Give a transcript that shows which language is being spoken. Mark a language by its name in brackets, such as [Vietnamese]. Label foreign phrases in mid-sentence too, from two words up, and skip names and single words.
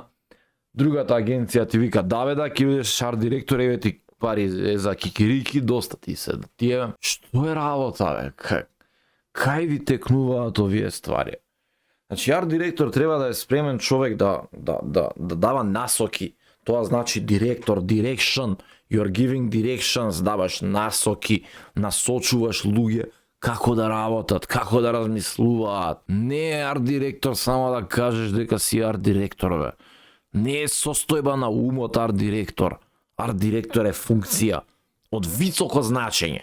[Macedonian] Другата агенција ти вика, да, ќе бидеш арт директор, еве ти пари за кикирики, доста ти се. Тие, што е работа, бе? Кај ви текнуваат овие ствари? Значи, арт директор треба да е спремен човек да дава насоки. Тоа значи директор, [English] direction. You're giving directions, [Macedonian] даваш насоки, насочуваш луѓе како да работат, како да размислуваат. Не е арт директор само да кажеш дека си арт директор, бе. Не е состојба на умот арт директор. Арт директор е функција од високо значење.